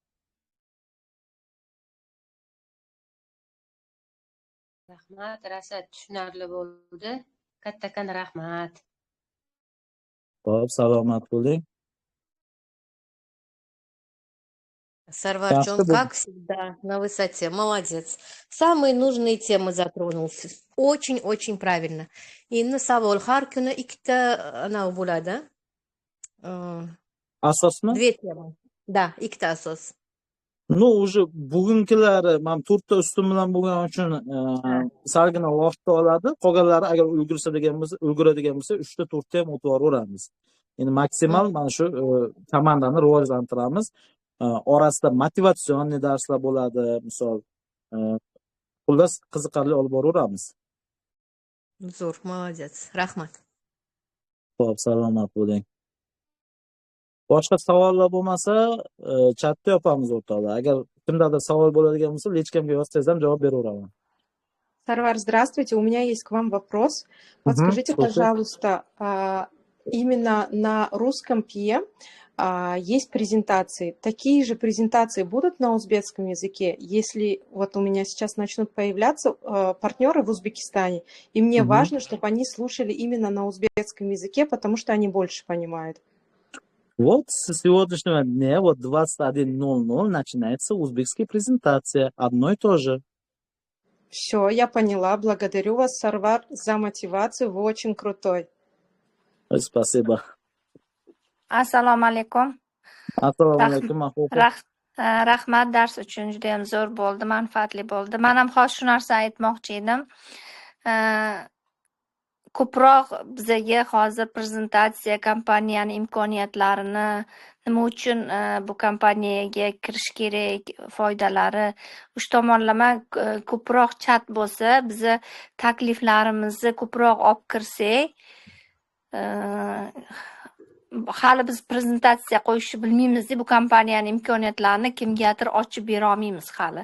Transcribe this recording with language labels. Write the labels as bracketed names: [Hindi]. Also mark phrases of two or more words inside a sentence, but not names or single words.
[Uzbek] Rahmat, Rasat, tushunarli bo'ldi. Kattakon rahmat. Xo'p, salomat bo'ling. Сарварчон, Yaxshi, [Russian] как всегда, на высоте. Молодец. Самые нужные темы затронул. Очень-очень правильно. [Uzbek] Endi savol har kuni ikkita anavi bo'ladi. Asosmi? [Russian] Две темы. Да, [Uzbek] ikkita asos. [Russian] Ну, уже [Uzbek] bugunkilari men 4 ta ustum bilan bo'lgani uchun salgina vaqt oladi. Qolganlari agar ulguradigan bo'lsa 3 ta 4 ta ham o'tib yuboramiz. Endi maksimal mana shu komandani rivojlantiramiz. Orasida motivatsion darslar bo'ladi, misol xullas qiziqarli olib boraveramiz. Zo'r, молодец. Rahmat. Xo'p, salomat bo'ling. Boshqa savollar bo'lmasa, chatda yopamiz o'rtoqlar. Agar kimdadir savol bo'ladigan bo'lsa, lechkamga yozsangiz ham javob beraveraman. [Russian] Сарвар, здравствуйте. У меня есть к вам вопрос. Подскажите, слушаю. пожалуйста, именно на русском ПИЭ есть презентации. Такие же презентации будут на узбекском языке, если вот у меня сейчас начнут появляться партнеры в Узбекистане, и мне важно, чтобы они слушали именно на узбекском языке, потому что они больше понимают. Вот с сегодняшнего дня, вот 21:00 начинается узбекская презентация. Одно и то же. Все, я поняла. Благодарю вас, Сарвар, за мотивацию. Вы очень крутой. Спасибо. [Uzbek] Assalomu alaykum. Assalomu alaykum. Rahmat, dars uchun juda ham zo'r bo'ldi, manfaatli bo'ldi. Men ham hozir shu narsa aytmoqchi edim. Ko'proq bizga hozir prezentatsiya kompaniyani imkoniyatlarini, nima uchun bu kompaniyaga kirish kerak, foydalari, uch tomonlama ko'proq chat bo'lsa, biz takliflarimizni ko'proq olib kirsak, hali biz prezentatsiya qo'yishni bilmaymiz, bu kompaniyani imkoniyatlarini kimgadir ochib bera olmaymiz hali.